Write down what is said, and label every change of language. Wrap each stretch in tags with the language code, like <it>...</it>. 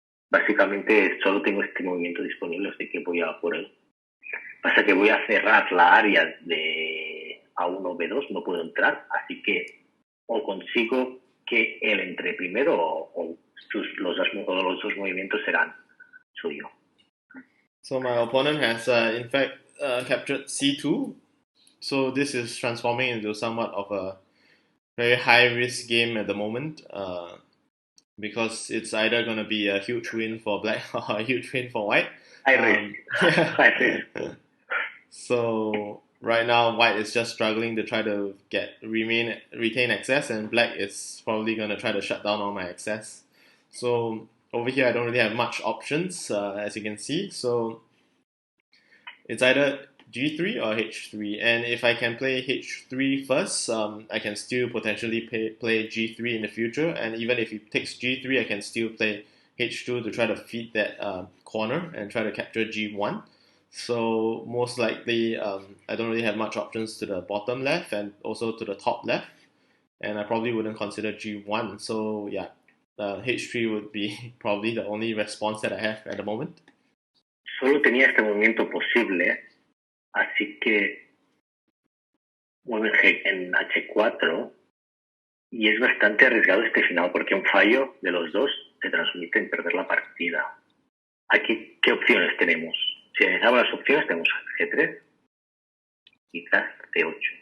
<es>Básicamente solo tengo este movimiento disponible, así que voy a por él. Pasa que voy a cerrar la área de A1, B2, no puedo entrar, así que o consigo que él entre primero o los dos movimientos serán suyos.</es> <en>So my opponent has in fact captured c2. So this is transforming into somewhat of a very high risk game at the moment, because it's either going to be a huge win for black or a huge win for white. High risk. So right now white is just struggling to try to retain access, and black is probably going to try to shut down all my access. So over here I don't really have much options, as you can see. So it's either G3 or H3, and if I can play H3 first, I can still potentially play G3 in the future, and even if he takes G3, I can still play H2 to try to feed that corner and try to capture G1. So most likely, I don't really have much options to the bottom left and also to the top left, and I probably wouldn't consider G1. So yeah, H3 would be probably the only response that I have at the moment.</en> <es>Solo tenía este movimiento posible, así que mueve en H4 y es bastante arriesgado este final porque un fallo de los dos se transmite en perder la partida. Aquí, ¿qué opciones tenemos? Si analizamos las opciones, tenemos G3, quizás C8.</es>